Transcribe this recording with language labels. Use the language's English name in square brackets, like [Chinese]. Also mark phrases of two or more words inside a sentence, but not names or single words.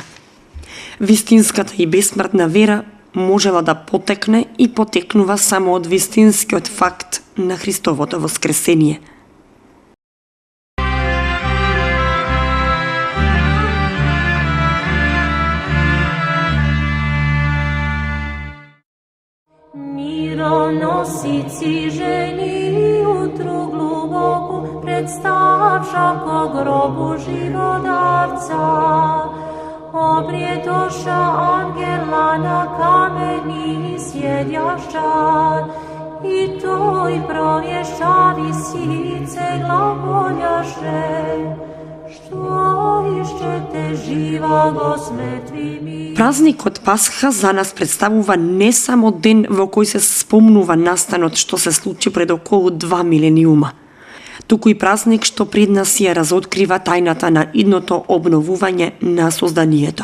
[Macedonian] Вистинската и бесмртна вера можела да потекне и потекнува само од вистинскиот факт на Христовото воскресение. [Church Slavic] Мироносици жени утру глубоку представша ко гробу живодавца. Обриетоша ангела на камени сједјашча, и тој провјеша висице глагољаше, што ишчете жива го сметви ми. [Macedonian] Празникот Пасха за нас представува не само ден во кој се спомнува настанот што се случи пред околу 2 милениума, туку и празник што пред нас ја разоткрива тајната на идното обновување на созданието.